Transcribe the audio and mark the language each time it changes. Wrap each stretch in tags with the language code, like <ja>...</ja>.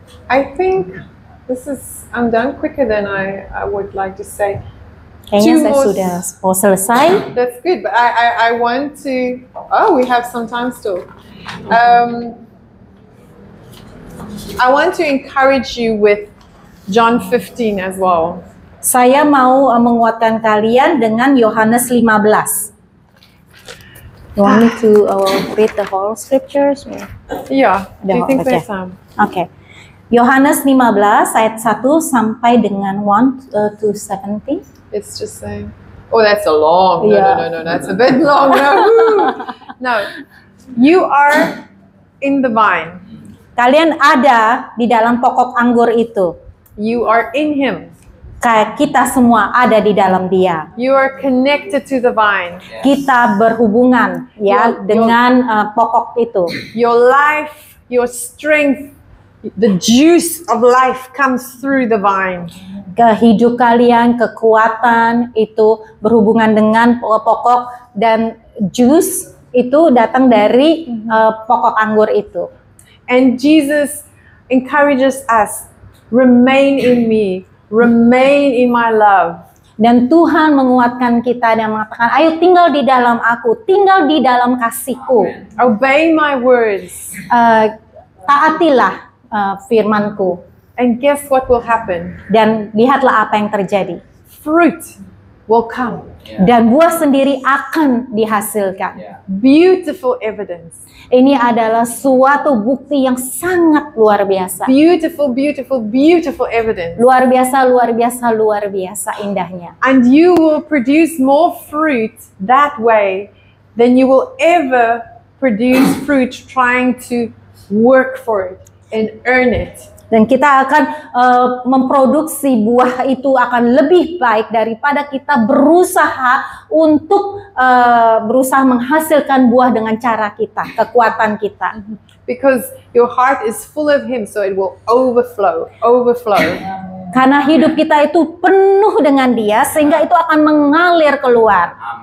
<en>I think I'm done quicker than I would like to say.</en> <id>Kayaknya</id> <en>Two</en> <id>saya</id> <en>more-</en> <id>sudah mau selesai.</id> <en>That's good, but I want to. Oh, we have some time still. I want to encourage you with John 15 as well.</en> <id>Saya mau menguatkan kalian dengan Yohanes 15.</id> <en>You want me to read the whole scriptures? Yeah. Do you think Okay. there's some?</en> <id>Oke. Yohanes 15 ayat 1 sampai dengan</id> <en>1 to 17. It's just saying. Oh, that's a long. Yeah. No. That's a bit long. No. No. You are in the vine.</en> <id>Kalian ada di dalam pokok anggur itu.</id> <en>You are in Him.</en> <id>Kayak kita semua ada di dalam Dia.</id> <en>You are connected to the vine.</en> <id>Kita berhubungan ya dengan pokok itu.</id> <en>Your life, your strength, the juice of life comes through the vine.</en> <id>Hidup kalian, kekuatan itu berhubungan dengan pokok dan jus itu datang dari pokok anggur itu.</id> <en>And Jesus encourages us, remain in me, remain in my love.</en> <id>Dan Tuhan menguatkan kita dan mengatakan, ayo tinggal di dalam aku, tinggal di dalam kasihku.</id> <en>Obey my words.</en> <id>Taatilah firmanku.</id> <en>And guess what will happen?</en> <id>Dan lihatlah apa yang terjadi.</id> <en>Fruit will come.</en> <id>Dan buah sendiri akan dihasilkan.</id> <en>Beautiful evidence.</en> <id>Ini adalah suatu bukti yang sangat luar biasa.</id> <en>Beautiful, beautiful, beautiful evidence.</en> <id>Luar biasa, luar biasa, luar biasa indahnya.</id> <en>And you will produce more fruit that way than you will ever produce fruit trying to work for it and earn it.</en> <id>Dan kita akan memproduksi buah itu akan lebih baik daripada kita berusaha untuk berusaha menghasilkan buah dengan cara kita, kekuatan kita.</id> <en>Because your heart is full of Him, so it will overflow.</en> <id>Karena hidup kita itu penuh dengan Dia, sehingga itu akan mengalir keluar.</id>